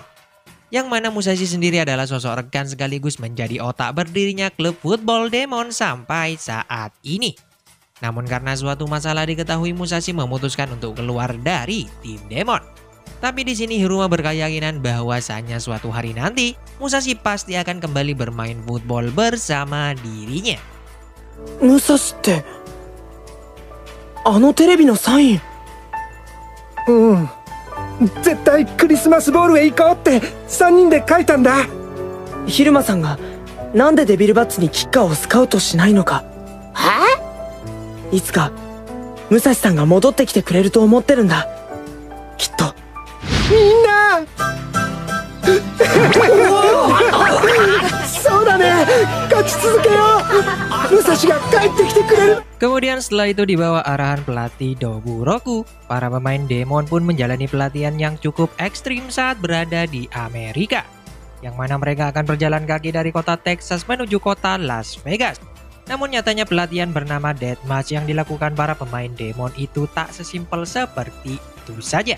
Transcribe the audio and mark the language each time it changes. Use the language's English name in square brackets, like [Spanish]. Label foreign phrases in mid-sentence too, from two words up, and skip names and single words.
[Indonesian] Yang mana Musashi sendiri adalah sosok rekan sekaligus menjadi otak berdirinya klub football Demon sampai saat ini. Namun karena suatu masalah diketahui Musashi memutuskan untuk keluar dari tim Demon. Tapi di sini Hiruma berkeyakinan bahwasanya suatu hari nanti Musashi pasti akan kembali bermain football bersama dirinya. [Japanese] Musashi ってあのテレビのサイン。うん。絶対クリスマスボールへ行こうって3人で書いたんだ。昼間さんがなんでデビルバッツにキッカーをスカウトしないのか。いつか武蔵さんが戻ってきてくれると思ってるんだ。きっと。みんな。そうだね。勝ち続けよう。武蔵が帰ってきてくれる。 [Indonesian] Kemudian setelah itu di bawah arahan pelatih Doburoku, para pemain Demon pun menjalani pelatihan yang cukup ekstrim saat berada di Amerika. Yang mana mereka akan berjalan kaki dari kota Texas menuju kota Las Vegas. Namun nyatanya pelatihan bernama Deathmatch yang dilakukan para pemain Demon itu tak sesimpel seperti itu saja.